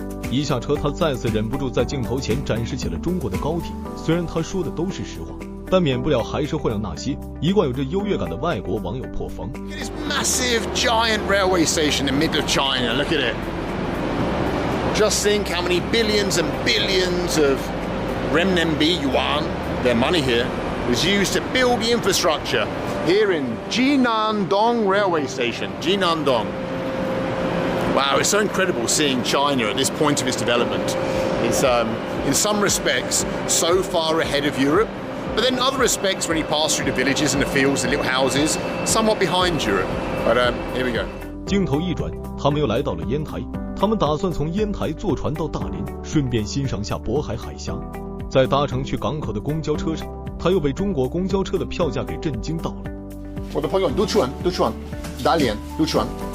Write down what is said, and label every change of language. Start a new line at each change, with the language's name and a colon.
Chinese: 一下车，他再次忍不住在镜头前展示起了中国的高铁。虽然他说的都是实话，但免不了还是会让那些一贯有着优越感的外国网友破防。
English: Look at this massive, giant railway station in the middle of China. Look at it. Just think how many billions and billions of renminbi, yuan, their money here, was used to build the infrastructure here in Jinandong railway station. Jinandong. Wow, it's so incredible seeing China at this point of its development. It's, in some respects, so far ahead of Europe, but then in other respects, when you pass through the villages and the fields, the little houses, somewhat behind Europe. But here we go.
Chinese: 镜头一转，他们又来到了烟台。他们打算从烟台坐船到大连，顺便欣赏下渤海海峡。在搭乘去港口的公交车上，他又被中国公交车的票价给震惊到了。我的朋友，渡船，大连，渡船。